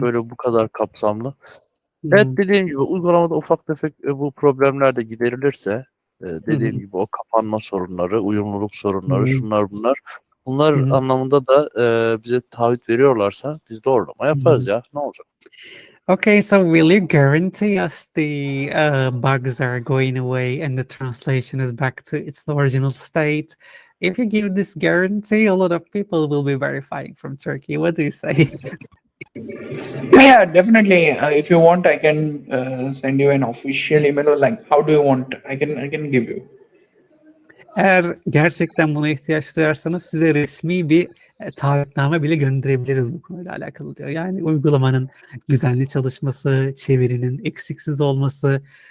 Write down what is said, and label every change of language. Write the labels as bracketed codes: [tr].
[tr] böyle bu kadar kapsamlı. Evet hmm, dediğim gibi uygulamada ufak tefek bu problemler de giderilirse dediğim hmm, gibi o kapanma sorunları, uyumluluk sorunları, hmm, şunlar bunlar. Bunlar hmm, anlamında da bize taahhüt veriyorlarsa biz doğrulama yaparız hmm. ya. Ne olacak? [en] Okay, so will you guarantee us the bugs are going away and the translation is back to its original state? If you give this guarantee, a lot of people will be verifying from Turkey. What do you say? Yeah, definitely. If you want, I can send you an official email or like, how do you want? I can give you. [tr] Eğer gerçekten buna ihtiyaç duyarsanız size resmi bir taahhütname bile gönderebiliriz bu konuyla alakalı diyor. Yani uygulamanın düzenli çalışması, çevirinin eksiksiz olması.